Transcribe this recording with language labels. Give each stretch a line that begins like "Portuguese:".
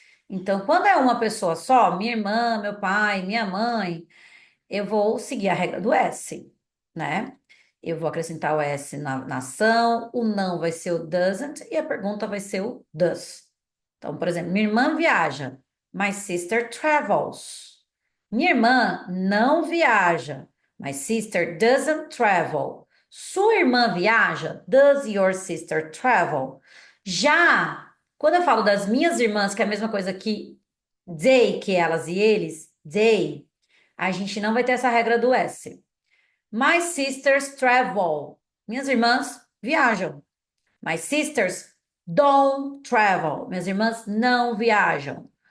Portuguese: Então, quando é uma pessoa só, minha irmã, meu pai, minha mãe, eu vou seguir a regra do S, né? Eu vou acrescentar o S na ação, o não vai ser o doesn't e a pergunta vai ser o does. Então, por exemplo, minha irmã viaja.
English: My sister travels.
Portuguese: Minha irmã não viaja.
English: My sister doesn't travel.
Portuguese: Sua irmã viaja?
English: Does your sister travel?
Portuguese: Já, quando eu falo das minhas irmãs, que é a mesma coisa que they, que elas e eles, they, a gente não vai ter essa regra do S.
English: My sisters travel.
Portuguese: Minhas irmãs viajam.
English: My sisters don't travel.
Portuguese: Minhas irmãs não viajam.